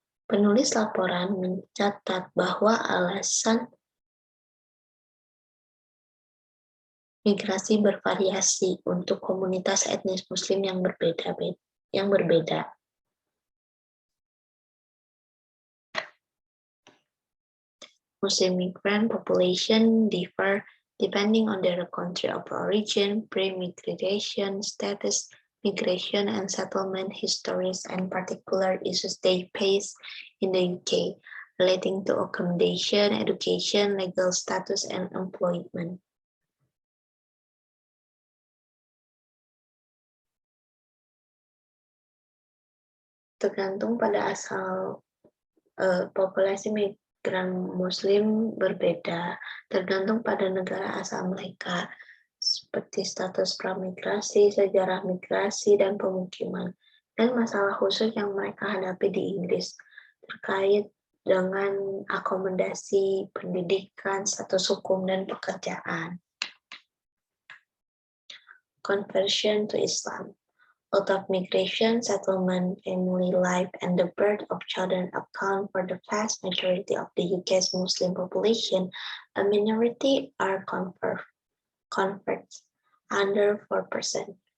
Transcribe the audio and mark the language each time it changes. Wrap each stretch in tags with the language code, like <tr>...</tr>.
<id>Penulis laporan mencatat bahwa alasan migrasi bervariasi untuk komunitas etnis Muslim yang berbeda.</id> <en>Muslim migrant population differ depending on their country of origin, pre-migration status, migration and settlement histories, and particular issues they face in the UK relating to accommodation, education, legal status, and employment.</en> <id>Tergantung pada asal populasi migran Muslim berbeda, tergantung pada negara asal mereka, seperti status pramigrasi, sejarah migrasi, dan pemukiman, dan masalah khusus yang mereka hadapi di Inggris terkait dengan akomodasi, pendidikan, status hukum, dan pekerjaan.</id> <en>Conversion to Islam. Out of migration, settlement, family life, and the birth of children account for the vast majority of the UK's Muslim population. A minority are converts, under 4%.</en>